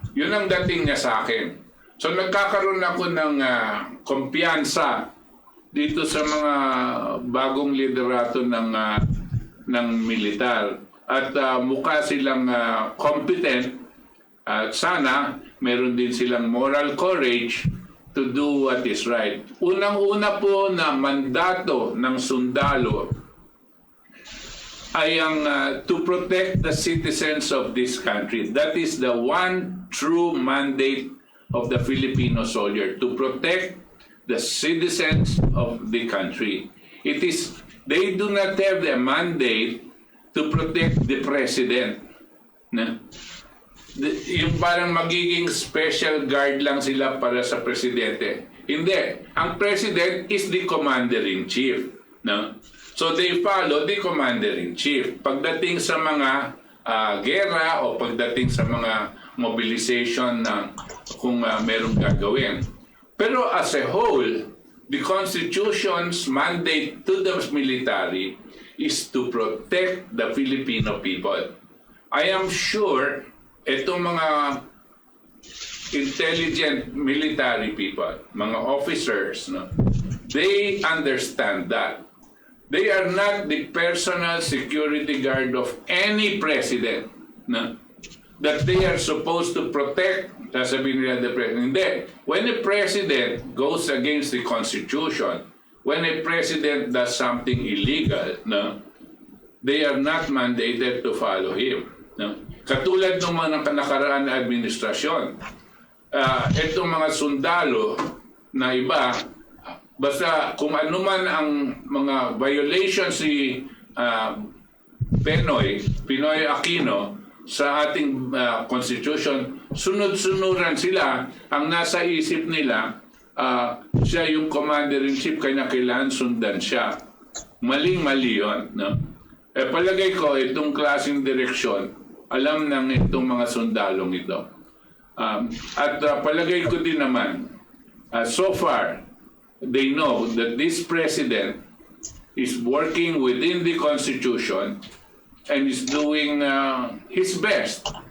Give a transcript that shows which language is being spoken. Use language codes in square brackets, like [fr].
[tl] Yun ang dating niya sa akin. So nagkakaroon ako ng kumpiyansa dito sa mga bagong liderato ng militar. At mukha silang competent at sana meron din silang [en] moral courage to do what is right. [tl] Unang-una po na mandato ng sundalo ay ang [en] to protect the citizens of this country. That is the one true mandate of the Filipino soldier, to protect the citizens of the country. They do not have the mandate to protect the president. [tl] Yung parang magiging special guard lang sila para sa presidente. Hindi. Ang [en] president is the commander-in-chief. No? So they follow the commander-in-chief. [tl] Pagdating sa mga gera o pagdating sa mga mobilization na kung merong gagawin. [en] Pero as a whole, the Constitution's mandate to the military is to protect the Filipino people. I am sure [tl] itong mga [en] intelligent military people, mga officers, no, they understand that. They are not the personal security guard of any president, no, that they are supposed to protect. [tl] Sasabihin nila [en] the president. [tl] Hindi. [en] When a president goes against the Constitution, when a president does something illegal, no, they are not mandated to follow him. No? [tl] Katulad ng mga nakaraan na administrasyon, itong mga sundalo na iba, basta kung ano man ang mga violations si Pinoy Aquino, sa ating constitution, sunod-sunuran sila. Ang nasa isip nila, siya yung commander-in-chief, kanya kailangan sundan siya. Maling-mali yun. No? Palagay ko, itong klaseng direksyon, alam ng itong mga sundalong ito. At palagay ko din naman, [en] so far, they know that this president is working within the Constitution and is doing his best.